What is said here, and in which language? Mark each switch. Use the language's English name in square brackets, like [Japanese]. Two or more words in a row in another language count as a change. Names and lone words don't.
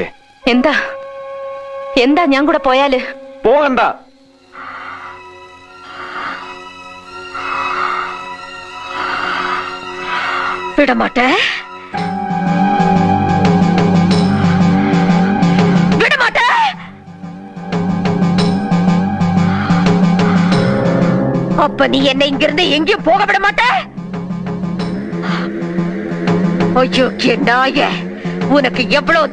[Malayalam] എന്താ എന്താ ഞാൻ കൂടെ പോയാല്? പോകണ്ട. [Tamil] விடமாட்டேன், விடமாட்டேன். அப்ப நீ என்னை இங்கிருந்து எங்கேயும் போக விட மாட்ட? ஐயோ நாயே, உனக்கு எவ்வளவு